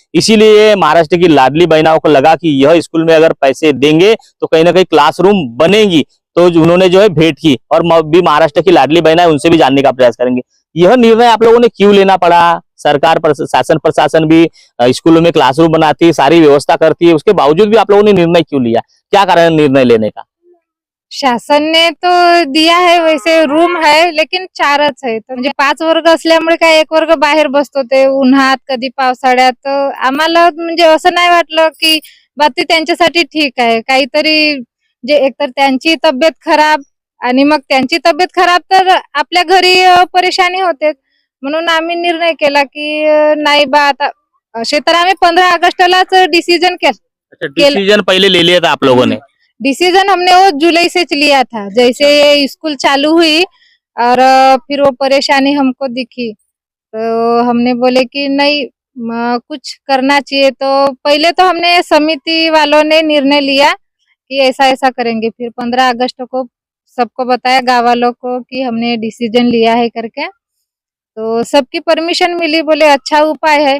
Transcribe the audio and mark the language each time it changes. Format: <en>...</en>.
<hi>इसीलिए महाराष्ट्र की लाडली बहनाओं को लगा कि यह स्कूल में अगर पैसे देंगे तो कहीं ना कहीं क्लासरूम बनेगी, तो उन्होंने जो है भेंट की। और भी महाराष्ट्र की लाडली बहना है उनसे भी जानने का प्रयास करेंगे यह निर्णय आप लोगों ने क्यों लेना पड़ा। सरकार शासन प्रशासन भी स्कूलों में क्लासरूम बनाती है, सारी व्यवस्था करती है, उसके बावजूद भी आप लोगों ने निर्णय क्यों लिया, क्या कारण है निर्णय लेने का? शासन ने तो दिया है, वैसे रूम है लेकिन</hi> <mr>चारच आहे, तर म्हणजे 5 वर्ग असल्यामुळे काय एक वर्ग बाहेर बसतो ते उन्हात कधी पावसाळ्यात। तर आम्हाला म्हणजे असं नाही वाटलं की बाकी त्यांच्यासाठी ठीक आहे काहीतरी, जे एकतर त्यांची तब्येत खराब आणि मग त्यांची तब्येत खराब तर आपल्या घरी परेशानी होते, म्हणून आम्ही निर्णय केला की नाही बा आता असे तर आम्ही 15 ऑगस्टलाच डिसीजन</mr> <hi>अच्छा, डिसीजन पहले ले लिया था आप लोगों ने? डिसीजन हमने वो जुलाई से लिया था, जैसे ये स्कूल चालू हुई और फिर वो परेशानी हमको दिखी तो हमने बोले कि नहीं कुछ करना चाहिए। तो पहले तो हमने समिति वालों ने निर्णय लिया कि ऐसा ऐसा करेंगे, फिर 15 अगस्त को सबको बताया गाँव वालों को कि हमने डिसीजन लिया है करके, तो सबकी परमिशन मिली, बोले अच्छा उपाय है।</hi>